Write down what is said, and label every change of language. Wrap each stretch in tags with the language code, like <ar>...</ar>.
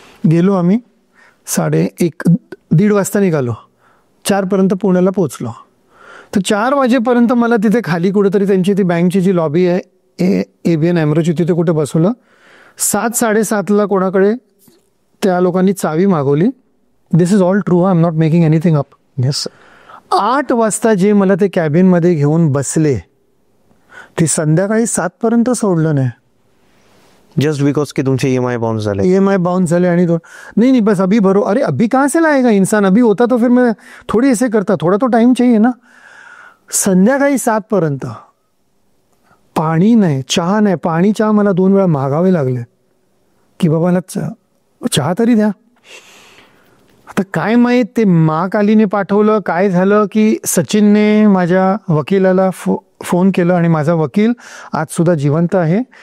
<mr>गेलो आम्ही 1:30 वाजता निघालो. 4 पर्यंत पुण्याला पोचलो. तर 4 वाजेपर्यंत मला तिथे खाली कुठेतरी त्यांची ती बँकची जी लॉबी आहे ABN AMROची, तिथे कुठे बसवलं. 7-7:30ला कोणाकडे त्या लोकांनी चावी मागवली.</mr> <en>This is all true, I am not making anything up. Yes.</en> <mr>8 वाजता जे मला ते कॅबिनमध्ये घेऊन बसले, ते संध्याकाळी 7 पर्यंत सोडलं नाही. जस्ट बिकॉज की तुमचे EMI बाउन्स झाले. EMI बाउन्स झाले.</mr> <hi>आणि नहीं बस अभी भरो. अरे अभी कहाँ से लाएगा इंसान, अभी होता तो फिर मैं थोड़ी ऐसे करता, थोड़ा तो टाइम चाहिए ना.</hi> <mr>संध्याकाळी 7 पर्यंत पाणी नाही, चहा नाही. पाणी चहा मला 2 वेळा मागावे लागले की बाबा मला चहा तरी द्या. आता काय माहीत ते महाकालीने पाठवलं काय झालं की सचिनने माझ्या वकिलाला फोन केलं आणि माझा वकील आज सुद्धा जिवंत आहे.</mr>